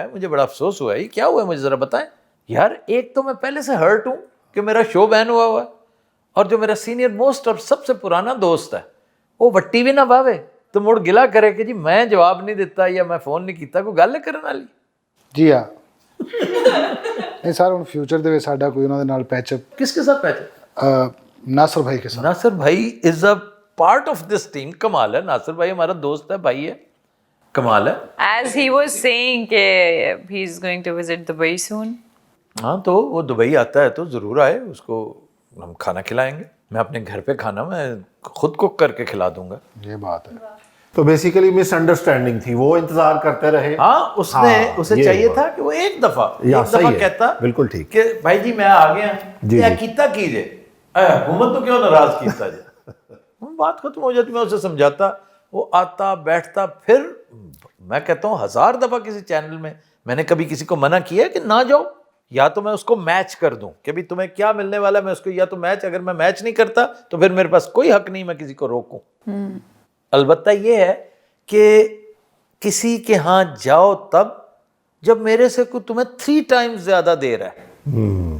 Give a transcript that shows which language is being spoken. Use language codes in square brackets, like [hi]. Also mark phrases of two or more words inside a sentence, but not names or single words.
[ur] مجھے بڑا افسوس ہوا ہے, یہ کیا ہوا ہے مجھے ذرا بتائیں. یار ایک تو میں پہلے سے ہرٹ ہوں کہ میرا شو بین ہوا ہے, اور جو میرا [en] senior most [ur] اور سب سے پرانا دوست ہے وہ [pa] وٹی بھی نہ باوے تو مڑ گلا کرے کہ جی میں جواب نہیں دیتا یا میں فون نہیں کیتا, کوئی گل کرنے والی. جی ہاں. نہیں سر, ہن فیوچر دے وچ ساڈا کوئی انہاں دے نال [en] patch up. [ur] کس کے ساتھ پہچان؟ ناصر بھائی کے ساتھ. ناصر بھائی [en] is a part of this team. [ur] کمال ہے, ناصر بھائی ہمارا دوست ہے, بھائی ہے, کمال ہے. [en] as he was saying کہ he is going to visit Dubai soon. [ur] ہاں تو وہ دبئی آتا ہے تو ضرور آئے, اس کو ہم کھانا کھلائیں گے. میں اپنے گھر پہ کھانا میں خود کوک کر کے کھلا دوں گا. یہ بات ہے. تو بیسیکلی مس انڈرسٹینڈنگ تھی, وہ انتظار کرتے رہے. ہاں اس نے, اسے چاہیے تھا کہ وہ ایک دفعہ کہتا بالکل ٹھیک کہ بھائی جی میں آ گیا, کیا کیتا کیجے, حکومت تو کیوں ناراض کیتا جائے. بات ختم ہو جاتی, میں اسے سمجھاتا, وہ آتا بیٹھتا. پھر میں کہتا ہوں 1000 دفعہ کسی چینل میں نے کبھی کسی کو منع کیا کہ نہ جاؤ, या तो मैं उसको मैच कर दूं कि भी तुम्हें क्या मिलने वाला है, मैं उसको या तो मैच, अगर मैं मैच नहीं करता तो फिर मेरे पास कोई हक नहीं मैं किसी को रोकूं। अलबत्ता ये है कि किसी के यहाँ जाओ तब जब मेरे से कोई तुम्हें 3 टाइम्स ज्यादा दे रहा है।